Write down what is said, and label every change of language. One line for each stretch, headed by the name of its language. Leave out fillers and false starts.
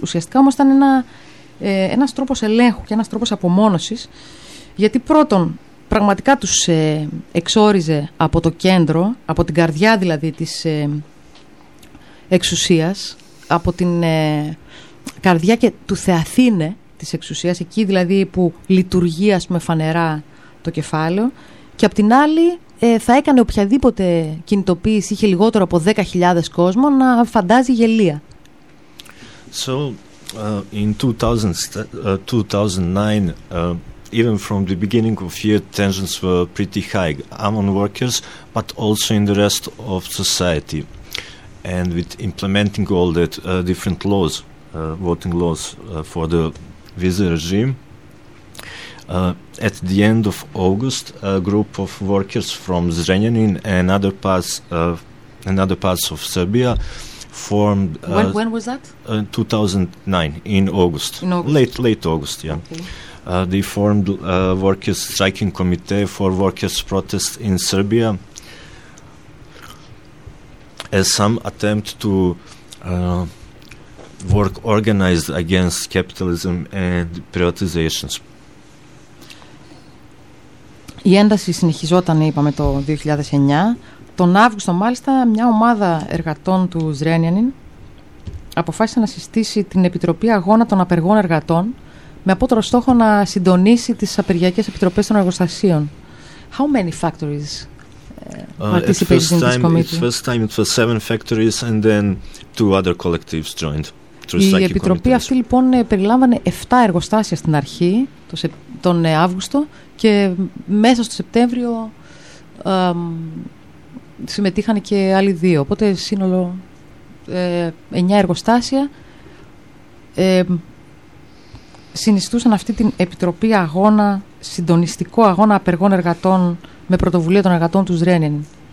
Greek: Ουσιαστικά όμως ήταν ένας τρόπος ελέγχου και ένας τρόπος απομόνωσης, γιατί πρώτον πραγματικά τους εξόριζε από το κέντρο, από την καρδιά δηλαδή της εξουσίας, από την καρδιά και του θεαθήνε της εξουσίας, εκεί δηλαδή που λειτουργεί ας πούμε φανερά το κεφάλαιο, και απ' την άλλη θα έκανε οποιαδήποτε κινητοποίηση είχε λιγότερο από 10.000 κόσμο να φαντάζει γελία.
English: So in 2009 even from the beginning of year tensions were pretty high among workers but also in the rest of society, and with implementing all that different laws, voting laws for the visa regime, at the end of August a group of workers from Zrenjanin and other parts of Serbia formed when was that? 2009 in August. late August, yeah. Okay. They formed a workers striking committee for workers protest in Serbia as some attempt to work organized against capitalism and privatizations.
Greek: Η ένταση συνεχιζόταν, είπαμε, το 2009. Τον Αύγουστο, μάλιστα, μια ομάδα εργατών του Zrenjanin αποφάσισε να συστήσει την Επιτροπή Αγώνα των Απεργών Εργατών με απότερο στόχο να συντονίσει τις απεργιακές επιτροπές των εργοστασίων.
English: How many factories participated in this committee? At first time it was 7 factories and then 2 other collectives joined.
Greek: Η Επιτροπή αυτή λοιπόν περιλάμβανε 7 εργοστάσια στην αρχή, τον Αύγουστο, και μέσα στο Σεπτέμβριο συμμετείχαν και άλλοι 2. Οπότε σύνολο 9 εργοστάσια συνιστούσαν αυτή την Επιτροπή Αγώνα, συντονιστικό αγώνα απεργών εργατών με πρωτοβουλία των εργατών του Zrenjanin.